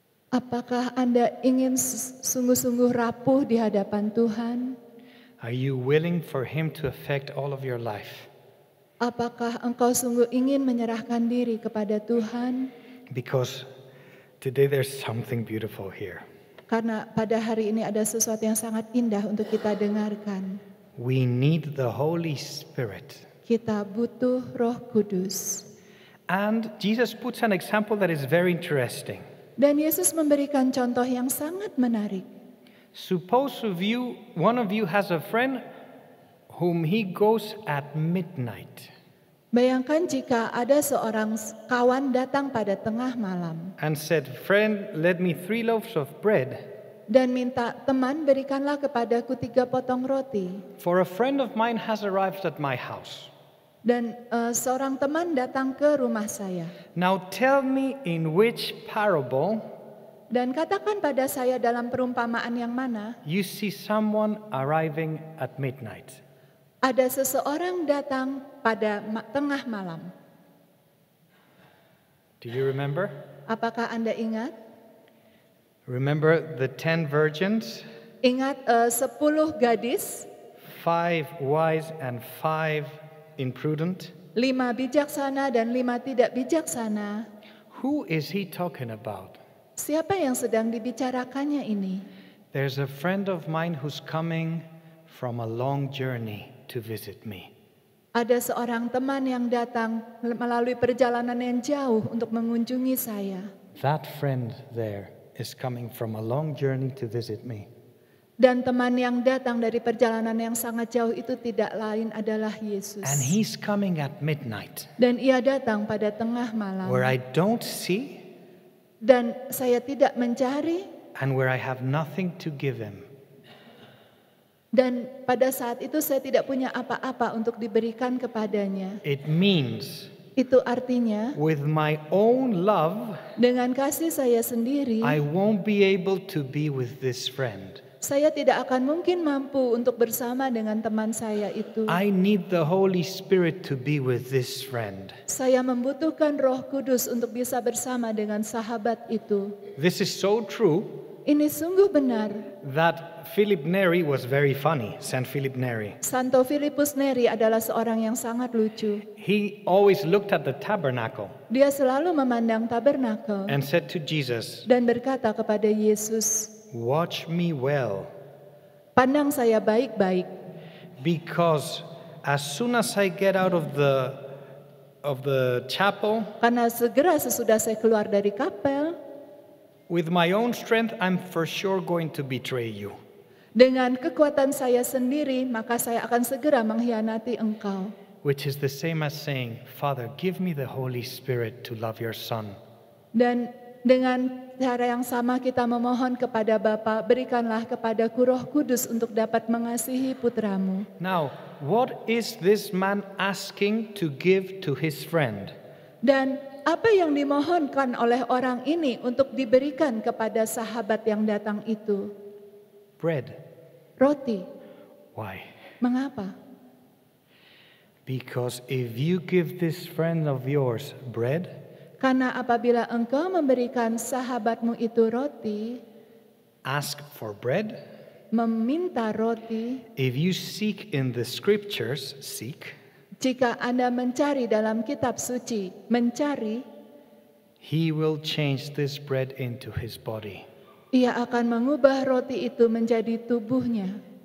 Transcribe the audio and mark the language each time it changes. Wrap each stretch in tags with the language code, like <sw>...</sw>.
<id>Apakah Anda ingin sungguh-sungguh rapuh di hadapan Tuhan?</id> <en>Are you willing for Him to affect all of your life?</en> <id>Apakah engkau sungguh ingin menyerahkan diri kepada Tuhan?</id> <en>Because today there's something beautiful here.</en> <id>Karena pada hari ini ada sesuatu yang sangat indah untuk kita dengarkan.</id> <en>We need the Holy Spirit.</en> <id>Kita butuh Roh Kudus.</id> <en>And Jesus puts an example that is very interesting.</en> <id>Dan Yesus memberikan contoh yang sangat menarik.</id> <en>Suppose one of you has a friend whom he goes at midnight.</en> <id>Bayangkan jika ada seorang kawan datang pada tengah malam.</id> <en>And said, friend, let me 3 loaves of bread.</en> <id>Dan minta, teman berikanlah kepadaku 3 potong roti.</id> <en>For a friend of mine has arrived at my house.</en> <id>Dan seorang teman datang ke rumah saya.</id> <en>Now tell me in which parable</en> <id>Dan katakan pada saya dalam perumpamaan yang mana</id> <en>you see someone arriving at midnight.</en> <id>ada seseorang datang pada tengah malam.</id> <en>Do you remember?</en> <id>Apakah Anda ingat?</id> <en>Remember the 10 virgins?</en> <id>Ingat 10 gadis,</id> <en>5 wise and 5 imprudent?</en> <id>5 bijaksana dan 5 tidak bijaksana.</id> <en>Who is he talking about?</en> <id>Siapa yang sedang dibicarakannya ini?</id> <en>There's a friend of mine who's coming from a long journey to visit me.</en> <id>Ada seorang teman yang datang melalui perjalanan yang jauh untuk mengunjungi saya.</id> <en>That friend there is coming from a long journey to visit me.</en> <id>Dan teman yang datang dari perjalanan yang sangat jauh itu tidak lain adalah Yesus.</id> <en>And he's coming at midnight,</en> <id>Dan ia datang pada tengah malam.</id> <en>where I don't see</en> <id>Dan saya tidak mencari.</id> <en>and where I have nothing to give him.</en> <id>Dan pada saat itu saya tidak punya apa-apa untuk diberikan kepadanya.</id> <en>It means</en> <id>Itu artinya</id> <en>with my own love,</en> <id>dengan kasih saya sendiri,</id> <en>I won't be able to be with this friend.</en> <id>saya tidak akan mungkin mampu untuk bersama dengan teman saya itu.</id> <en>I need the Holy Spirit to be with this friend.</en> <id>Saya membutuhkan Roh Kudus untuk bisa bersama dengan sahabat itu.</id> <en>This is so true</en> <id>Ini sungguh benar.</id> <en>that Philip Neri was very funny, Saint Philip Neri.</en> <id>Santo Filipus Neri adalah seorang yang sangat lucu.</id> <en>He always looked at the tabernacle</en> <id>Dia selalu memandang tabernakel</id> <en>and said to Jesus,</en> <id>dan berkata kepada Yesus,</id> <en>"Watch me well,</en> <id>"Pandang saya baik-baik,</id> <en>because as soon as I get out of the chapel,</en> <id>karena segera sesudah saya keluar dari kapel,</id> <en>with my own strength, I'm for sure going to betray you."</en> <id>dengan kekuatan saya sendiri, maka saya akan segera mengkhianati engkau.</id> <en>Which is the same as saying, "Father, give me the Holy Spirit to love your son."</en> <id>Dan dengan cara yang sama kita memohon kepada Bapa, berikanlah kepadaku Roh Kudus untuk dapat mengasihi putramu.</id> <en>Now, what is this man asking to give to his friend?</en> <id>Dan apa yang dimohonkan oleh orang ini untuk diberikan kepada sahabat yang datang itu?</id> <en>Bread.</en> <id>Roti.</id> <en>Why?</en> <id>Mengapa?</id> <en>Because if you give this friend of yours bread,</en> <id>Karena apabila engkau memberikan sahabatmu itu roti,</id> <en>ask for bread.</en> <id>meminta roti,</id> <en>If you seek in the scriptures,</en> <id>jika Anda mencari dalam kitab suci, mencari,</id> <en>he will change this bread into his body.</en> <id>ia akan mengubah roti itu menjadi tubuhnya.</id>